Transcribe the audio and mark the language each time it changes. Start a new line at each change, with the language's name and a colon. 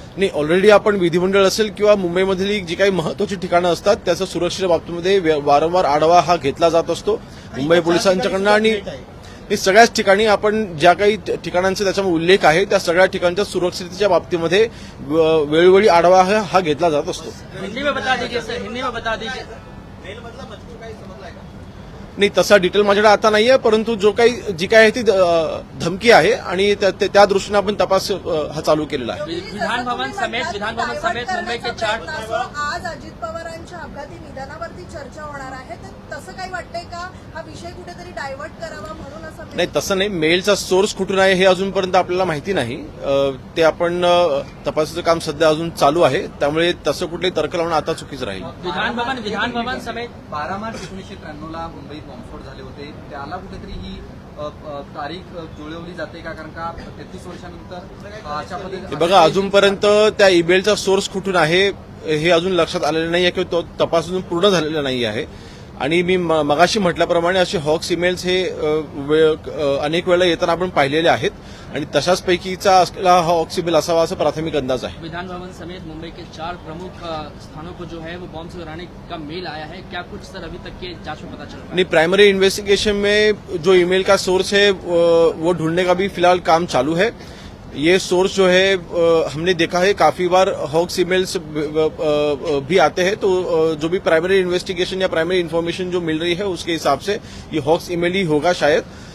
Marathi: नाही, ऑलरेडी आपण विधिमंडळ असेल किंवा मुंबईमधली जी काही महत्वाची ठिकाणं असतात त्याचा सुरक्षेच्या बाबतीमध्ये वारंवार आढावा हा घेतला जात असतो मुंबई पोलिसांच्याकडनं. आणि हे सगळ्याच ठिकाणी आपण ज्या काही ठिकाणांचा त्याच्यामध्ये उल्लेख आहे त्या सगळ्या ठिकाणच्या सुरक्षिततेच्या बाबतीमध्ये वेळोवेळी आढावा हा घेतला जात असतो.
Hindi: हिंदी में बता दीजिए सर, हिंदी में बता दीजिए.
Marathi: नाही, तसा डिटेल माझ्याकडे आता नाहीये, परंतु जो काही जी काय आहे ती धमकी आहे आणि त्या दृष्टीने आपण तपास हा चालू केलेला आहे.
Hindi: विधान भवन समेत मुंबई के 4
Marathi: आज अजित पवारांच्या अपघाती निधनावरती चर्चा होणार आहे, तर तसं काही वाटतंय का हा विषय कुठेतरी डायव्हर्ट करावा म्हणून असं? नाही, तसं नाही. मेलचा सोर्स कुठून आहे हे अजूनपर्यंत आपल्याला माहिती नाही. ते आपण तपासाचं काम सध्या अजून चालू आहे, त्यामुळे तसं कुठलेही तर्क लावणं आता चुकीचं राहील.
Hindi: विधान भवन समेत
Marathi: 12 मार्च 1993 ला मुंबईत बॉम्बस्फोट झाले होते, त्याला कुठेतरी ही तारीख जुळवली जाते का? कारण का 33 वर्षानंतर अशा पद्धतीने बघा, अजूनपर्यंत त्या ईमेलचा सोर्स कुठून आहे हे अजून लक्षात आलेलं नाही आहे किंवा तो तपास अजून पूर्ण झालेला नाही आहे. आणि मी मगाशी म्हटल्याप्रमाणे असे हॉक्स ईमेल्स हे अनेक वेळा येताना आपण पाहिलेले आहेत आणि तशाच पैकीचा असलेला हा हॉक्स ईमेल असावा असा प्राथमिक अंदाज आहे.
Hindi: विधान भवन समेत मुंबई के 4 प्रमुख स्थानों को जो है वो बॉम्ब से गिराने का मेल आया है. क्या कुछ सर अभी तक के जांच में पता चल रहा है? नहीं, प्राइमरी इन्वेस्टिगेशन में जो ईमेल का सोर्स है वो ढूंढने का भी फिलहाल काम चालू है. ये सोर्स जो है हमने देखा है काफी बार हॉक्स ईमेल्स भी आते हैं, तो जो भी प्राइमरी इन्वेस्टिगेशन या प्राइमरी इन्फॉर्मेशन जो मिल रही है उसके हिसाब से ये हॉक्स ईमेल ही होगा शायद.